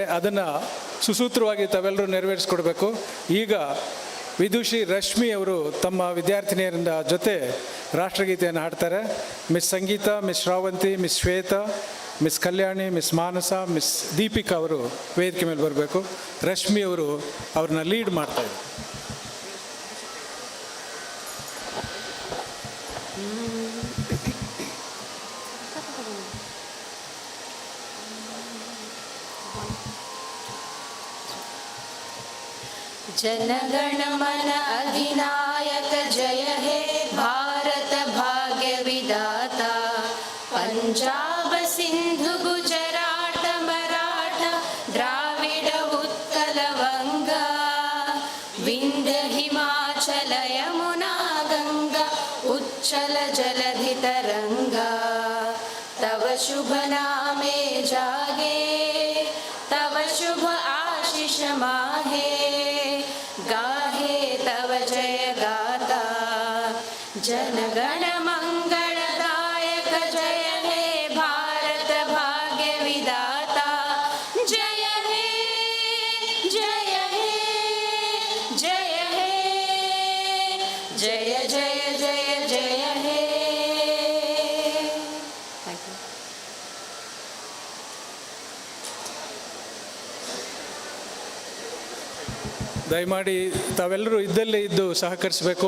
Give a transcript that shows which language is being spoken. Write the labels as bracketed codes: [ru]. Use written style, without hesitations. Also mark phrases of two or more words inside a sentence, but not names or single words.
[kn] ಅದನ್ನು ಸುಸೂತ್ರವಾಗಿ ತಾವೆಲ್ಲರೂ ನೆರವೇರಿಸ್ಕೊಡ್ಬೇಕು. ಈಗ ವಿದುಷಿ ರಶ್ಮಿ ಅವರು ತಮ್ಮ ವಿದ್ಯಾರ್ಥಿನಿಯರಿಂದ ಜೊತೆ ರಾಷ್ಟ್ರಗೀತೆಯನ್ನು ಹಾಡ್ತಾರೆ. ಮಿಸ್ ಸಂಗೀತ, ಮಿಸ್ ಶ್ರಾವಂತಿ, ಮಿಸ್ ಶ್ವೇತಾ, ಮಿಸ್ ಕಲ್ಯಾಣಿ, ಮಿಸ್ ಮಾನಸ, ಮಿಸ್ ದೀಪಿಕಾ ಅವರು ವೇದಿಕೆ ಮೇಲೆ ಬರಬೇಕು. ರಶ್ಮಿ ಅವರು ಅವ್ರನ್ನ ಲೀಡ್ ಮಾಡ್ತಾಯಿದ್ದಾರೆ. [bn] জনগণ মন অধিনায়ক জয় হে ভারত ভাগ্য বিধাতা, পঞ্জাব সিন্ধু গুজরাট মরাঠা দ্রাবিড় উৎকল বঙ্গ, বিন্ধ্য হিমাচল যমুনা গঙ্গা উচ্ছল জলধি তরঙ্গ, তব শুভ নামে জাগে তব শুভ আশিস মাহে, গাহে তব জয় গাথা, জনগণ মঙ্গলদায়ক জয় হে ভারত ভাগ্য বিধাতা, জয় হে জয় হে জয় হে জয় জয় জয় জয় হে. [en] Thank you. [kn] ದಯಮಾಡಿ ತಾವೆಲ್ಲರೂ ಇದ್ದಲ್ಲೇ ಇದ್ದು ಸಹಕರಿಸಬೇಕು.